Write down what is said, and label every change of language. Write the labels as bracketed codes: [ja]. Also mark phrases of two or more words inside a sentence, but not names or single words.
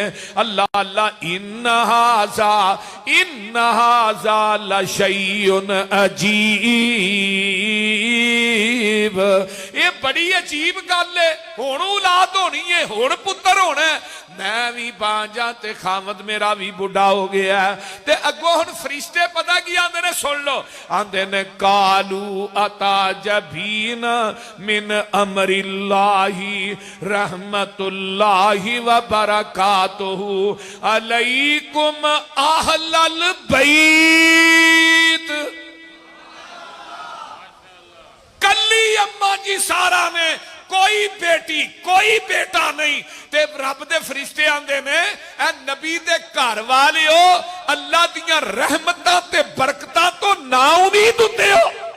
[ar] الله الله إن هذا لشيء عجيب, [pa] یہ بڑی عجیب گل ہے. ہن اولاد ہونی ہے، ہن پتر ہونا ہے۔ میں بھی بھانجا تے خامد میرا بھی بڈھا ہو گیا ہے. تے اگوں ہن فرشتے پتا کی آندے نے، سن لو آندے نے, सुन लो आंदे ने [ar] قالوا أتعجبين من أمر الله رحمة الله وبركاته عليكم أهل البيت. [pa] کلی اماں جی سارہ نے، کوئی بیٹی کوئی بیٹا نہیں. تے رب دے فرشتے آندے نے اے نبی دے گھر والے ہو اللہ دیاں رحمتاں تے برکتاں توں نا امید ہندے ہو.